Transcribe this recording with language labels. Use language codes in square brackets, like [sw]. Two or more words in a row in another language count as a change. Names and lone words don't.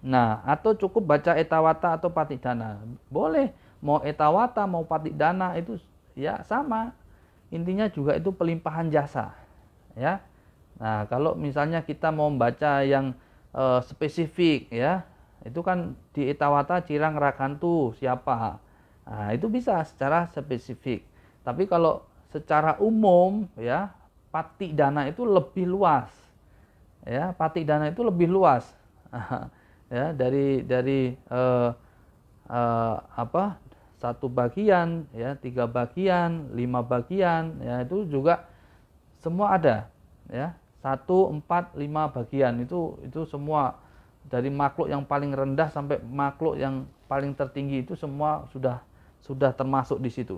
[id] Nah, atau cukup baca etawata atau patidana. Boleh, mau etawata mau patidana itu ya sama. Intinya juga itu pelimpahan jasa, ya. Nah, kalau misalnya kita mau membaca yang spesifik, ya, itu kan di etawata [pi] cirang rakantu [id] siapa. Nah, itu bisa secara spesifik. Tapi kalau secara umum, ya, patidana itu lebih luas. Ya, patidana itu lebih luas. Ya, dari apa, satu bagian, ya, 3 bagian, 5 bagian, ya, itu juga semua ada, ya, 1, 4, 5 bagian itu semua, dari makhluk yang paling rendah sampai makhluk yang paling tertinggi itu semua sudah termasuk di situ.